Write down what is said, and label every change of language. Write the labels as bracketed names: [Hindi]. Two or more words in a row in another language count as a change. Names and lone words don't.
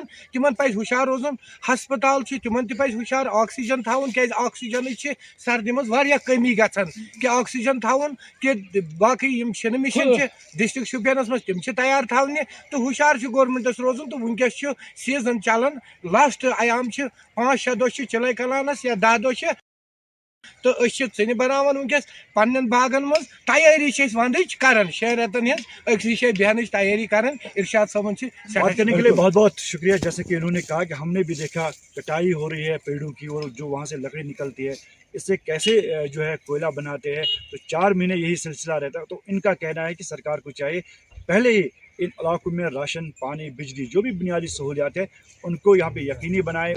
[Kashmiri] तिमन पज हुशार रोजन। हस्पताल तिमन तज हुशार ऑक्सीजन थवन, क्या ऑक्सीजन सर्दी मज कमी गन कि ऑक्सीजन थवन कि बाकी मिशन डिस्ट्रिक्ट शुपियनस मज तिम तैयार थवने। तो हुशार गवर्नमेंटस रोजन। तो वनकस सीजन चलान, लास्ट अयाम 5-6 दो चिले कलानस या 10 दो। तो इन बनान वनकस पन्न बागन मज तैयारी वंदच करान 6 रेतन हज बेहन तैयारी करान। इरशाद साहब [Hindi] बात करने के लिए बहुत बहुत शुक्रिया। जैसे कि इन्होंने कहा कि हमने भी देखा कटाई हो रही है पेड़ों की, और जो वहाँ से लकड़ी निकलती है, इससे कैसे जो है कोयला बनाते हैं। तो 4 महीने यही सिलसिला रहता है। तो इनका कहना है कि सरकार को चाहिए पहले ही इन इलाकों में राशन, पानी, बिजली, जो भी बुनियादी सहूलियात है, उनको यहाँ पे यकीनी बनाएगा।